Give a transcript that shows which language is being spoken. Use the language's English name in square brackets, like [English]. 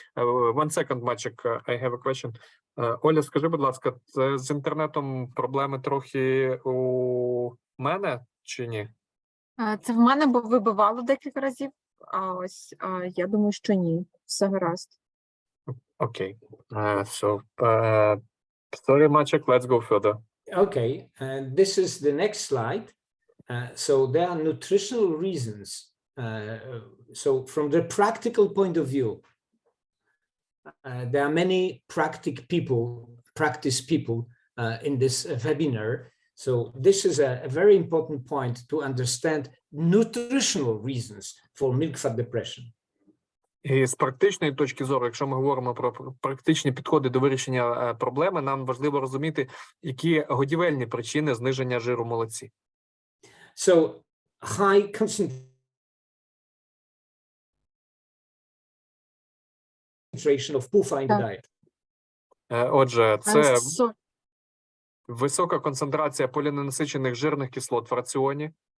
[English] One second, Мачик, I have a question. [Ukrainian] Оля, скажи, будь ласка, це з інтернетом проблеми трохи у мене чи ні? Це в мене вибивало декілька разів, а ось я думаю, що ні. Все гаразд. [English] Okay. So, sorry, Мачик, let's go further. Okay, and this is the next slide. So there are nutritional reasons. So from the practical point of view, there are many practice people in this webinar. So this is a very important point to understand nutritional reasons for milk fat depression. [Ukrainian] І з практичної точки зору, якщо ми говоримо про практичні підходи до вирішення проблеми, нам важливо розуміти, які годівельні причини зниження жиру в молоці. [English] So high concentration of PUFA in the diet. [Ukrainian] Отже, це висока концентрація поліненасичених жирних кислот в раціоні.